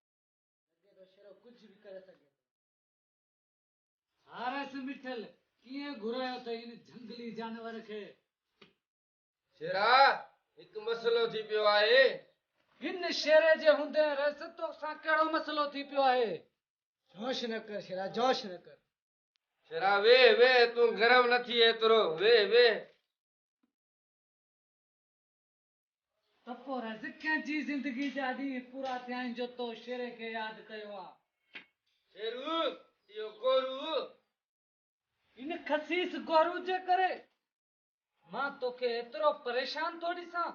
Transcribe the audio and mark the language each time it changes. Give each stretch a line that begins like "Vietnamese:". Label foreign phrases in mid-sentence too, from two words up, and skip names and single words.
Sindhi: लगे तो शेरो कुछ भी करे सके। हारस मिठल कीअं घुरायो अथई इन जंगली जानवर खे? शेरा हिकु मसलो थी पियो आहे। हिन शेरे जे हूंदे रस तो सां कहिड़ो मसलो थी पियो आहे? जोश न कर शेरा, जोश न कर। शेरा वे वे, तूं गरम न थी एतिरो, वे वे। त पोइ रस कंहिंजी ज़िंदगी जा ॾींहं पूरा थिया आहिनि जो तो शेरे खे यादि कयो आहे? शेरू इहो गोरू इन खसीस गोरू जे करे मां तोखे एतिरो परेशान थो ॾिसां।